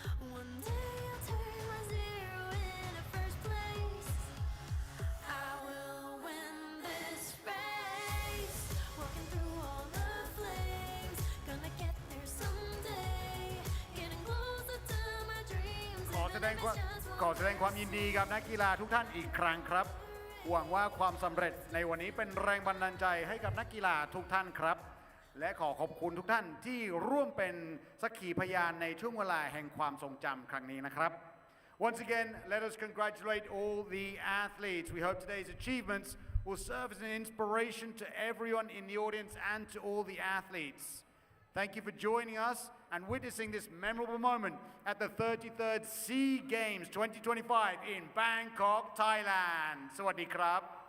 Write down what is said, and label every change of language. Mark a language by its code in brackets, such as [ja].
[en] One day I'll turn my zero into first place. I will win this race. Walking through all the flames. Gonna get there someday. Getting closer to my dreams. [th] ขอแสดงความยินดีกับนักกีฬาทุกท่านอีกครั้งครับ หวังว่าความสำเร็จในวันนี้เป็นแรงบันดาลใจให้กับนักกีฬาทุกท่านครับ และขอขอบคุณทุกท่านที่ร่วมเป็นสักขีพยานในช่วงเวลาแห่งความทรงจำครั้งนี้นะครับ [en] Once again, let us congratulate all the athletes. We hope today's achievements will serve as an inspiration to everyone in the audience and to all the athletes. Thank you for joining us and witnessing this memorable moment at the 33rd SEA Games 2025 in Bangkok, Thailand. [th] สวัสดีครับ